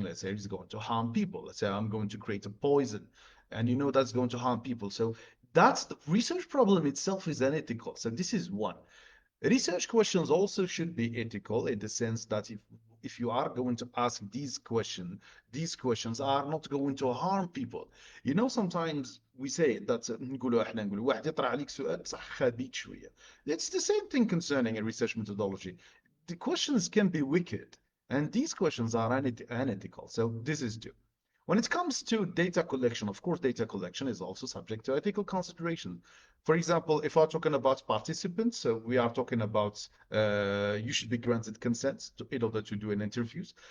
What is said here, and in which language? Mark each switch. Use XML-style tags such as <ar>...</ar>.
<en>Let's say it's going to harm people. Let's say I'm going to create a poison, and you know that's going to harm people. So that's the research problem itself is unethical. So this is one. Research questions also should be ethical in the sense that if you are going to ask these questions are not going to harm people. You know, sometimes we say that</en> <ar>نقولوا احنا نقولوا واحد يطرح عليك سؤال بصح خبيث شوية.</ar> <en>It's the same thing concerning a research methodology. The questions can be wicked, and these questions are unethical. So this is due. When it comes to data collection, of course, data collection is also subject to ethical consideration. For example, if we're talking about participants, so we are talking about you should be granted consent in order to do an interviews.</en>